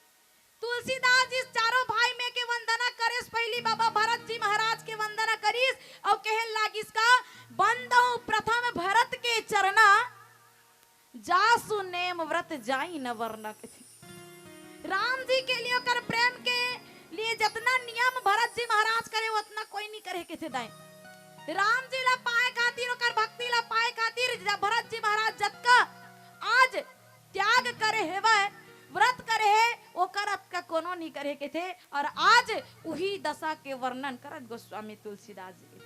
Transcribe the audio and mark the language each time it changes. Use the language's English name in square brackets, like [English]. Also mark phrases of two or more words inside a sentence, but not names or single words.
[Chhattisgarhi] तुलसीदास जी चारों भाई में के वंदना करिस, पहली बाबा भरत जी महाराज के वंदना करिस और कहे लागिस का [Awadhi] बंदहु प्रथम भरत के चरना, जासु नेम व्रत जाई न वरना [Chhattisgarhi] के थे। राम जी के लिए कर प्रेम के लिए जितना नियम भरत जी महाराज करे उतना कोई नहीं करे के थे दाई। राम जी ला पाए खातिर, ओकर भक्ति ला पाए खातिर भरत जी महाराज जतका आज त्याग करे हेवे, व्रत करे है, ओकर का कोनो नहीं करे के थे। और आज वही दशा के वर्णन करत गोस्वामी तुलसीदास जी के।